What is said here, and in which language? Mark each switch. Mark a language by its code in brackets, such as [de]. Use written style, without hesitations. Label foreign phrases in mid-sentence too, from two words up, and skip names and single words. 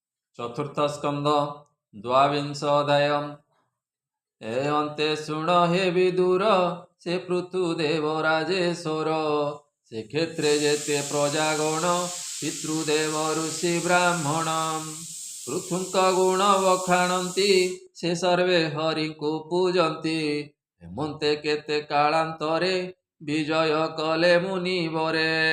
[or] ଚତୁର୍ଥ ସ୍କନ୍ଦ ଦ୍ୱାବିଂଶ ଅଧ୍ୟାୟ। ଏ ଅନ୍ତେ ଶୁଣ ହେ ବିଦୁର ସେ ପୃଥୁଦେବ ରାଜେଶ୍ୱର ସେ କ୍ଷେତ୍ରେ ଜେତେ ପ୍ରଜାଗଣ ପିତୃଦେବ ଋଷି ବ୍ରାହ୍ମଣ ପୃଥୁଙ୍କ ଗୁଣ ବଖାଣନ୍ତି ସେ ସର୍ବେ ହରିକୋ ପୂଜନ୍ତି ହେମନ୍ତେ କେତେ କାଳାନ୍ତରେ ବିଜୟ କଲେ ମୁନିବରେ